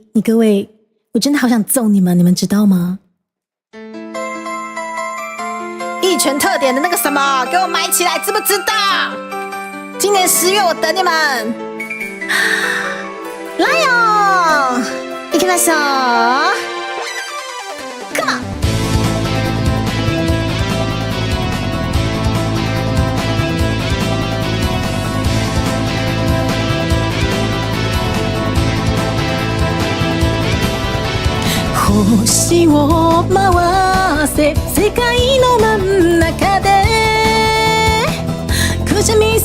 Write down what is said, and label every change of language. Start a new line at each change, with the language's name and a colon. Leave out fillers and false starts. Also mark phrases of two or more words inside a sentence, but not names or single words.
Chinese: 你各位，我真的好想揍你们，你们知道吗？一拳特点的那个什么，给我买起来，知不知道？今年10月我等你们，来哟！
Japanese: 行きましょう。
English: Come on！
Japanese: 星を回せ世界の真ん中でくじみ